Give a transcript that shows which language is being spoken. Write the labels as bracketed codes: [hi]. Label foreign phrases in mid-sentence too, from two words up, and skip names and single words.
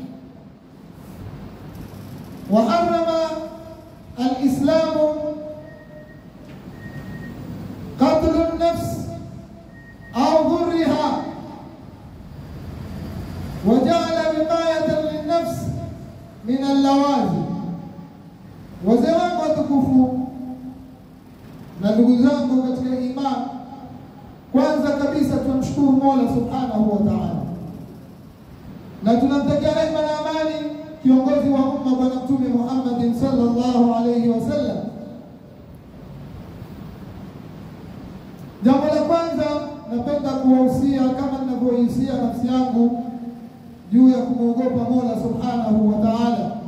[ar] وحرم الإسلام قتل النفس أو ضرها، وجعل وقاية للنفس من اللوازم. وزمان وتكفوا [sw] na ndugu zangu katika imani, kwanza kabisa tunamshukuru Mola [ar] سبحانه وتعالى, [sw] na tunamtakia rehema na amani kiongozi wa umma Bwana Mtume Muhammad [ar] صلى الله عليه وسلم. [sw] Jambo la kwanza napenda kuwahusia, kama ninavyohusia nafsi yangu, juu ya kumwogopa Mola [ar] سبحانه وتعالى.